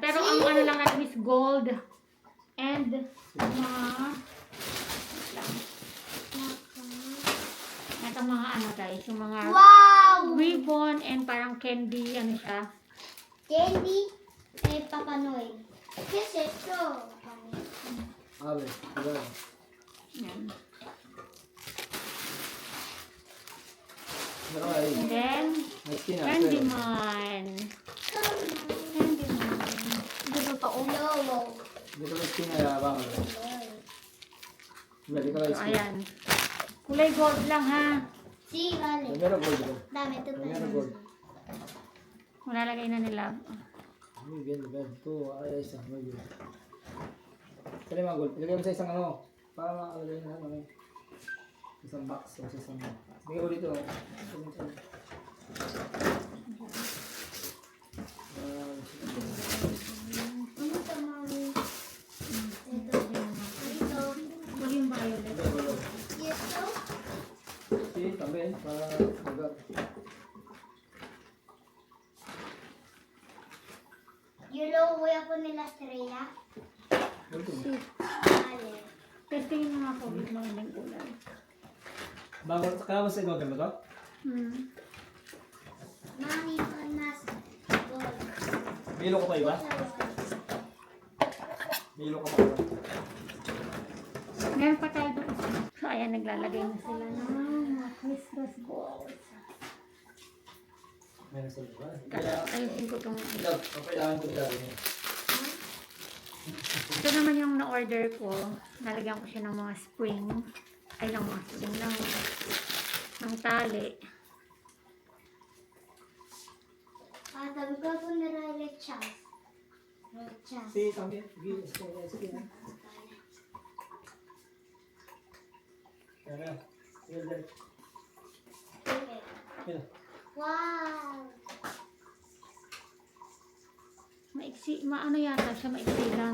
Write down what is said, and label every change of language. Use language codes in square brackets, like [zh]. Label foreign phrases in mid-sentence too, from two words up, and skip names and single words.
[tl] Pero ang ano lang natin is gold. And mga ito mga ano guys, yung mga Wow! [en] ribbon and [tl] parang candy, ano siya. [es] Candy Papa Noel. ¿Qué es esto? Abe. Abe. [tl] Ayan. Ay. [en] And then, [tl] May skin na. Candyman. Candyman. Ito totoo. No. Dito may skin na bakal. Dito ka So, ayan. Kulay gold lang ha. [es] Sí, vale. [tl] Primero gold dito. [es] Dame tu Primero pedazo. gold. [tl] Malalagay na nila. [es] Muy bien, Roberto. Ay, isa. Muy bien. [tl] Kaya mga gold. Ilagay mo sa isang ano. Para makalagay na ano. Isang box o sa isang box. Bigay ko dito. Ano to, mami? Ito. Ito. Maging violet. [es] ¿Y esto? Sí, también. Para colgar. Yo luego voy a poner la estrella. [tl] Ito. [es] Vale. [tl] Testingin mo nga po yung mga ng kulay. Bago, kaya mo sa ikaw mo to? [es] Mami, pon más gold. [tl] Milo ko pa iba? Milo ko pa iba? Meron pa tayo doon. So, ayan, naglalagay na sila ng mga [en] Christmas balls. [tl] Meron sa iba. Kaya, Ayusin ko itong... ito, kailangan ko gawin. Ito naman yung na-order ko. Nalagyan ko siya ng mga spring. Ay, ng mga spring ng tali. [es] Ah, también puedo poner lechas. Lechas. Sí, también. [tl] Sige na. Kaya, sige. [es] Mira. Wow. [tl] Maiksi, maano yata siya, maiksi lang.